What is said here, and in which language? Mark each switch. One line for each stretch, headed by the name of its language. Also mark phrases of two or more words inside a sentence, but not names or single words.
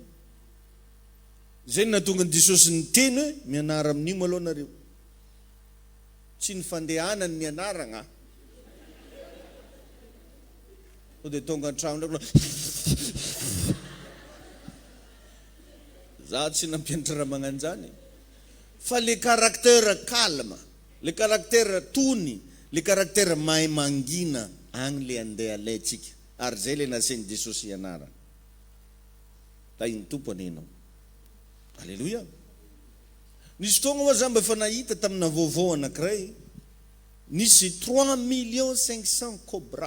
Malagasy: Zay nahatonga ny Jesosy niteny hoe mianara amin'io maloha nareo. Tsy ny fandehanany ny anaragna. Dia tonga an-trano ndraiky za tsy nampianatra raha magnano zany. Fa
French: le caractère calme, le caractère
Malagasy: tony,
French: le caractère
Malagasy: mahay mangina agny le andeha alaitsika. Ary zay le nasain'i Jesosy ianarana. Iny tompo aninao. Alléluia. Nisy fotoagna moa za mba efa nahita tamina vaovao anankiray, nisy 3 500 000 cobra.